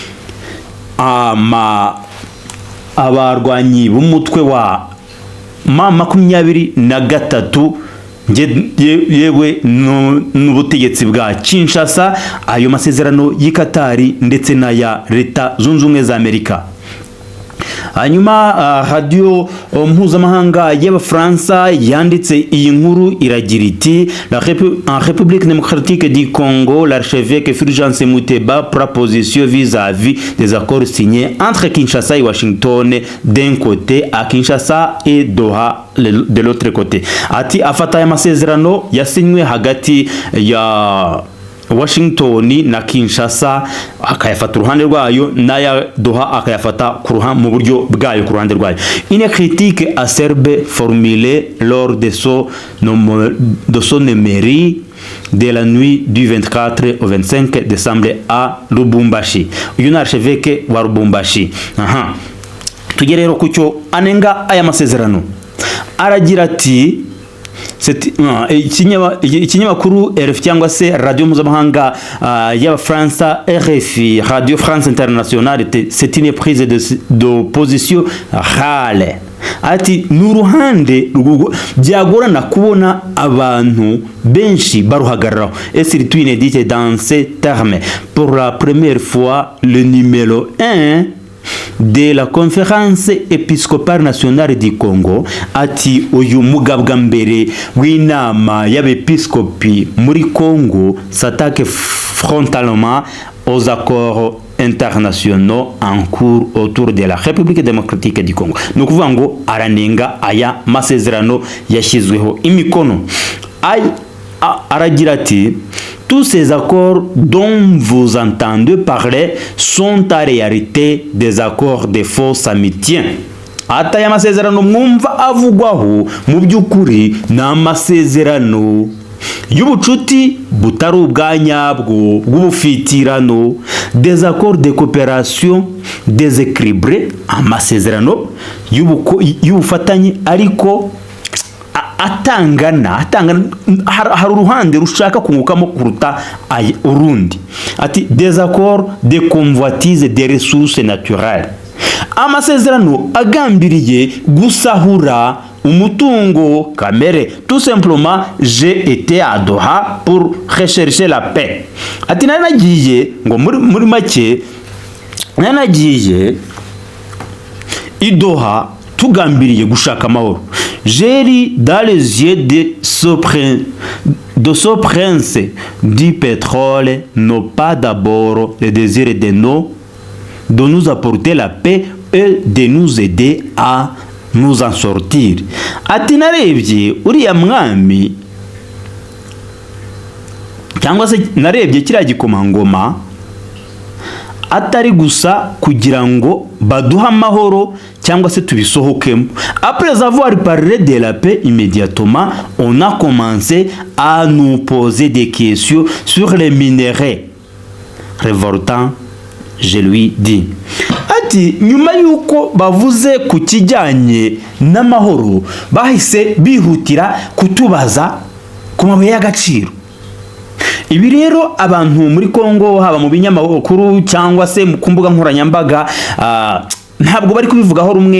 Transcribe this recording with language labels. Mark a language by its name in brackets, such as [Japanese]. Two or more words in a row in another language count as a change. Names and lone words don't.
[Kinyarwanda] abarwanyi b'umutwe wa M23 yewe n'ubutegetsi bwa Kinshasa, ayo masezerano y'Ikatari ndetse n'aya Leta Zunze Ubumwe za Amerika. Hanyuma radio mpuzamahanga y'Abafaransa yanditse iyi nkuru iragira iti [French] en République démocratique du Congo, l'archevêque Fulgence Muteba prend position vis-à-vis des accords signés entre Kinshasa et Washington d'un côté, à Kinshasa et Doha de l'autre côté. [Kinyarwanda] Ati afata aya masezerano yasinywe hagati ya Washington na Kinshasa, akayafata uruhande rwayo, n'aya Doha akayafata mu buryo bwayo ku ruhande rwayo. [French] Une critique acerbe formulée lors de son mairie de la nuit du 24 au 25 décembre à Lubumbashi. [Kinyarwanda] Uyu ni archevêque wa Lubumbashi. Tujye rero ku cyo anenga aya masezerano. Aragira ati ikinyamakuru RFI cyangwa se radio mpuzamahanga y'Abafaransa RFI, Radio France Internationale, [French] c'est une prise de position rare. [Kinyarwanda] Ati n'uruhande byagorana kubona abantu benshi baruhagararaho, [French] et surtout inédite dans ces termes. Pour la première fois, le numéro 1 de la conférence épiscopale nationale du Congo, [Kinyarwanda] ati uyu mugabwa mbere w'inama y'abepiskopi muri Congo [French] s'attaque frontalement aux accords internationaux en cours autour de la République démocratique du Congo. [Kinyarwanda] Ni ukuvuga ngo aranenga aya masezerano yashyizweho imikono. Aragira ati [French] tous ces accords dont vous entendez parler sont en réalité des accords de fausse amitié. [Kinyarwanda] Ata aya masezerano mwumva avugwaho mu by'ukuri ni amasezerano y'ubucuti butari ubwa nyabwo bw'ubufitirano, [French] des accords de coopération déséquilibrés, [Kinyarwanda] amasezerano y'ubufatanye ariko atangana hari uruhande rushaka kungukamo kuruta urundi. [French] Ati des accords de convoitise des ressources naturelles, [Kinyarwanda] amasezerano agambiriye gusahura umutungo kamere. [French] Tout simplement, j'ai été à Doha pour rechercher la paix. [Kinyarwanda] Ati nanagiye ngo muri make nanagiye i Doha tugambiriye gushaka amahoro. [French] J'ai lu dans les yeux de ce prince du pétrole non pas d'abord le désir de nous apporter la paix et de nous aider à nous en sortir. [Kinyarwanda] Ati narebye uriya mwami cyangwa se narebye kiriya gikomangoma atari gusa kugira ngo baduha amahoro cyangwa se tubisohokemo. [French] Après avoir parlé de la paix, immédiatement on a commencé à nous poser des questions sur les minéraux révoltants, je lui dis. [Kinyarwanda] Ati nyuma yuko bavuze ku kijyanye n'amahoro, bahise bihutira kutubaza ku mabuye y'agaciro. Ibi rero abantu muri Kongo, haba mu binyamakuru cyangwa se ku mbuga nkoranyambaga, ntabwo bari kubivugaho rumwe.